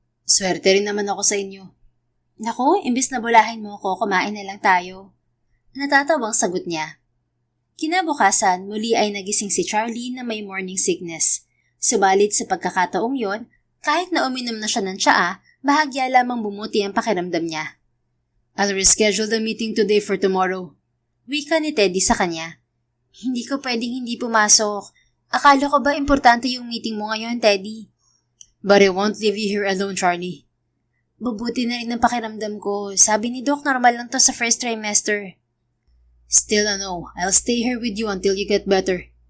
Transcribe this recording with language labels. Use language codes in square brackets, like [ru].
[tl] "Swerte rin naman ako sa inyo." "Naku, imbis na bulahin mo ko, kumain na lang tayo." Natatawang sagot niya. Kinabukasan, muli ay nagising si Charlie na may morning sickness. Subalit sa pagkakataong yon, kahit na uminom na siya ng tsaa, bahagya lamang bumuti ang pakiramdam niya. [en] "I'll reschedule the meeting today for tomorrow." [tl] Wika ni Teddy sa kanya. "Hindi ko pwedeng hindi pumasok. Akala ko ba importante yung meeting mo ngayon, Teddy?" [en] "But I won't leave you here alone, Charlie." [tl] "Bubuti na rin ang pakiramdam ko. Sabi ni Doc, normal lang to sa first trimester." [en] "Still no, I'll stay here with you until you get better."